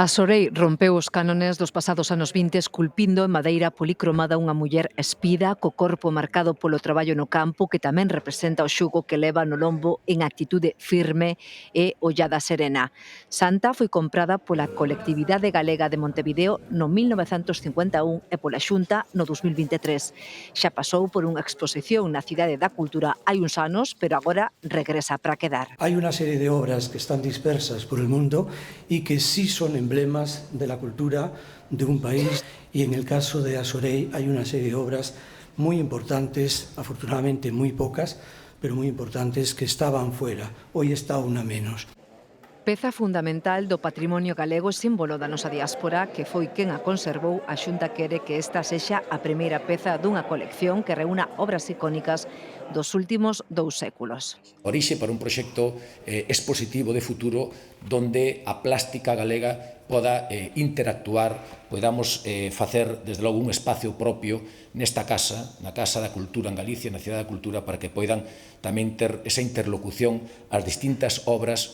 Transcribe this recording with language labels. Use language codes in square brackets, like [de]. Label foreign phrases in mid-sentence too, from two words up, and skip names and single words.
[gl] A Sorei rompeu os cánones dos pasados anos 20 esculpindo en madeira policromada unha muller espida co corpo marcado polo traballo no campo que tamén representa o xugo que leva no lombo en actitude firme e ollada serena. Santa foi comprada pola colectividade galega de Montevideo no 1951 e pola Xunta no 2023. Xa pasou por unha exposición na Cidade da Cultura hai uns anos, pero agora regresa para quedar. [es] Hay una serie de obras que están dispersas por el mundo y que sí son emblemas de la cultura de un país, y en el caso de Asorei hay una serie de obras muy importantes, afortunadamente muy pocas, pero muy importantes, que estaban fuera. Hoy está una menos. [gl] Peza fundamental do patrimonio galego e símbolo da nosa diáspora, que foi quen a conservou, a Xunta quere que esta sexa a primeira peza dunha colección que reúna obras icónicas dos últimos 2 séculos. Orixe para un proxecto expositivo de futuro donde a plástica galega poda interactuar, podamos facer, desde logo, un espacio propio nesta casa, na Casa da Cultura en Galicia, na Cidade da Cultura, para que poidan tamén ter esa interlocución ás distintas obras.